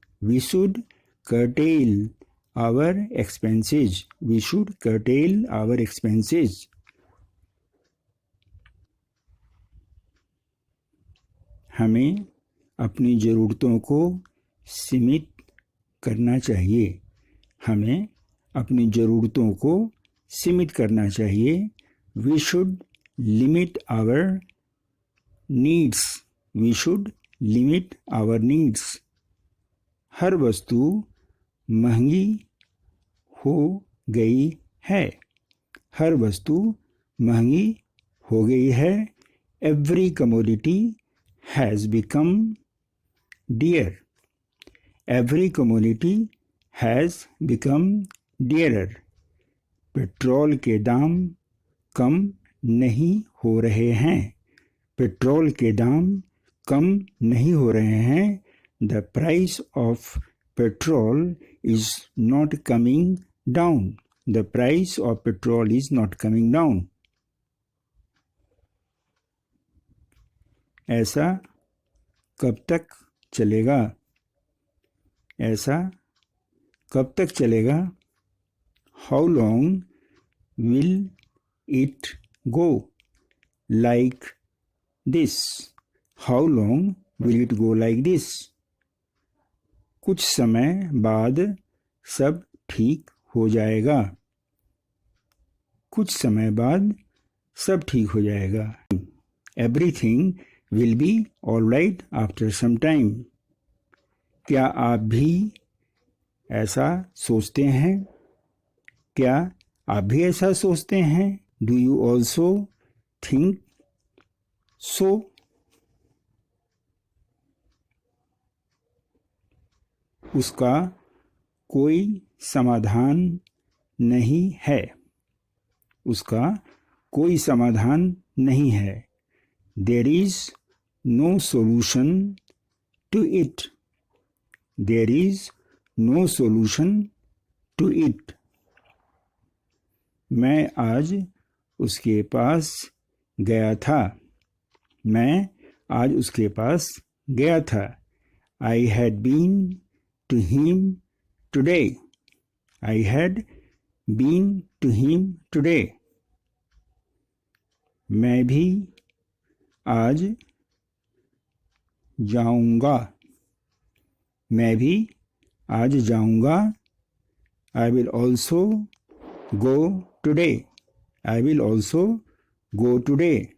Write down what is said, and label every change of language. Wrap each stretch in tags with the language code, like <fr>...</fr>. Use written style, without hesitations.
<en>We should curtail our expenses. We should curtail our expenses.</en> <hi>हमें अपनी ज़रूरतों को सीमित करना चाहिए, हमें अपनी ज़रूरतों को सीमित करना चाहिए।</hi> <en>We should limit our needs. We should limit our needs.</en> <hi>हर वस्तु महंगी हो गई है, हर वस्तु महंगी हो गई है।</hi> <en>Every commodity has become dear. Every commodity has become dearer.</en> <hi>Petrol के दाम कम नहीं हो रहे हैं, पेट्रोल के दाम कम नहीं हो रहे हैं।</hi> <en>The price of petrol is not coming down. The price of petrol is not coming down.</en> <hi>ऐसा कब तक चलेगा? ऐसा कब तक चलेगा?</hi> <en>How long will it go like this? How long will it go like this?</en> <hi>कुछ समय बाद सब ठीक हो जाएगा, कुछ समय बाद सब ठीक हो जाएगा।</hi> <en>Everything will be all right after some time.</en> <hi>क्या आप भी ऐसा सोचते हैं? क्या आप भी ऐसा सोचते हैं?</hi> <en>Do you also think so?</en> <hi>उसका कोई समाधान नहीं है, उसका कोई समाधान नहीं है।</hi> <en>There is no solution to it. There is no solution to it.</en> <hi>मैं आज उसके पास गया था, मैं आज उसके पास गया था।</hi> <en>I had been to him today. I had been to him today.</en> <hi>मैं भी आज जाऊंगा, मैं भी आज जाऊंगा।</hi> <en>I will also go today. I will also go today.</en>